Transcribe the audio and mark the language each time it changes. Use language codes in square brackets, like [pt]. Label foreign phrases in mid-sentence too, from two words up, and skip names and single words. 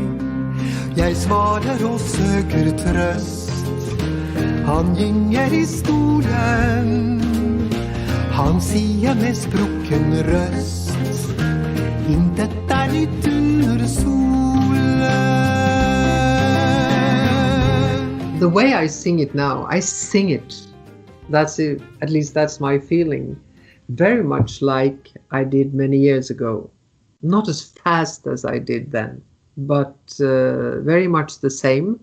[no] Jeg svarer og søker trøst. Han gynger i stolen. Han sier med sprukken røst, intet nytt under solen. [en] The way I sing it now, I sing it. That's it. At least that's my feeling. Very much like I did many years ago. Not as fast as I did then, but very much the same.